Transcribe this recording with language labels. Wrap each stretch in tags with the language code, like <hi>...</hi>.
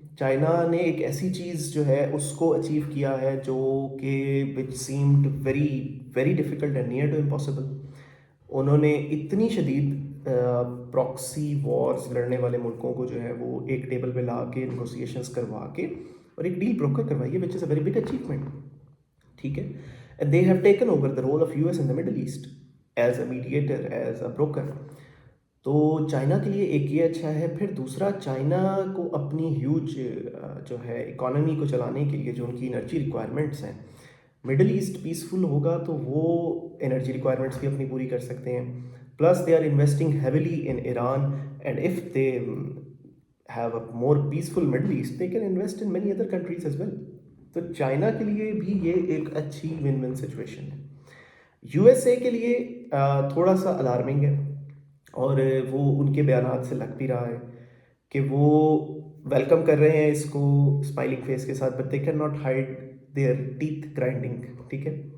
<ur>China نے ایک ایسی چیز جو ہے اس کو اچیو کیا ہے جو کہ</ur> <en>Which seemed very very difficult and near to impossible.</en> <ur>انہوں نے اتنی شدید پراکسی وارز لڑنے والے ملکوں کو جو ہے وہ ایک ٹیبل پہ لا کے نیگوسیشنز کروا کے اور ایک ڈیل بروکر کروائی ہے،</ur> <en>Which is a very big achievement.</en> <ur>ٹھیک ہے.</ur> <en>And they have taken over the role of U S in the Middle East as a mediator, as a broker.</en> <ur>تو چائنا کے لیے ایک یہ اچھا ہے. پھر دوسرا، چائنا کو اپنی ہیوج جو ہے اکانومی کو چلانے کے لیے جو ان کی انرجی ریکوائرمنٹس ہیں، مڈل ایسٹ پیسفل ہوگا تو وہ انرجی ریکوائرمنٹس بھی اپنی پوری کر سکتے ہیں.</ur> <en>Plus they are investing heavily in Iran, and if they have a more peaceful Middle East, they can invest in many other countries as well.</en> <ur>تو چائنا کے لیے بھی یہ ایک اچھی ون ون سچویشن ہے. یو ایس اے کے لیے تھوڑا سا الارمنگ ہے، اور وہ ان کے بیانات سے لگ بھی رہا ہے کہ وہ ویلکم کر رہے ہیں اس کو اسمائلنگ فیس کے ساتھ،</ur> <en>But they can not hide their teeth grinding.</en> <ur>ٹھیک ہے.</ur>